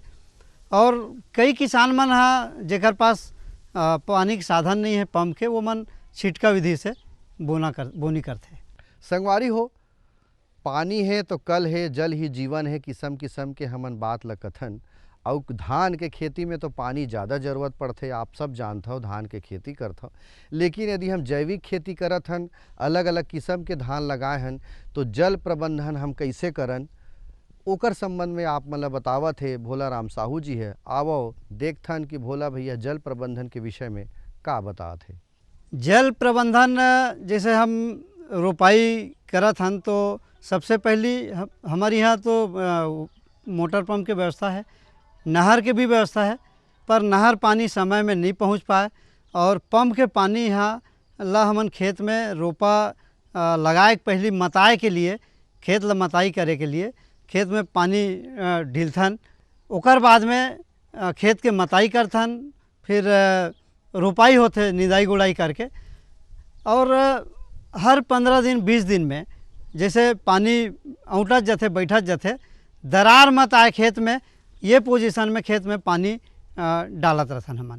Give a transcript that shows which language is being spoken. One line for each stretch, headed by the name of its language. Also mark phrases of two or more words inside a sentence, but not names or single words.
Chhattisgarhi: और कई किसान मन जेकर पास पानी के साधन नहीं है पंप के, वो मन छिटका विधि से बोनी करते। संगवारी हो पानी है तो कल है, जल ही जीवन है, किस्म किस्म के हमन बात ल कथन। और धान के खेती में तो पानी ज़्यादा ज़रूरत पड़ते, आप सब जानते हो धान के खेती करते हो। लेकिन यदि हम जैविक खेती करत हन, अलग अलग किस्म के धान लगाए हन तो जल प्रबंधन हम कैसे करन ओकर संबंध में आप मतलब बतावत है भोला राम साहू जी है। आवो देखथन कि भोला भैया जल प्रबंधन के विषय में का बतावत है। जल प्रबंधन जैसे हम रोपाई करत हन तो सबसे पहली हमारे यहाँ तो मोटर पंप की व्यवस्था है, नहर के भी व्यवस्था है, पर नहर पानी समय में नहीं पहुँच पाए और पंप के पानी यहाँ ला हमन खेत में रोपा लगाए पहली मताए के लिए, खेत ला मताई करे के लिए खेत में पानी ढिलथन। ओकर बाद में खेत के मताई करथन, फिर रोपाई होते निदाई गुड़ाई करके। और हर 15 दिन 20 दिन में जैसे पानी औंटत जाते बैठत जाते, दरार मत आए खेत में, ये पोजीशन में खेत में पानी डालत रहथन हमन।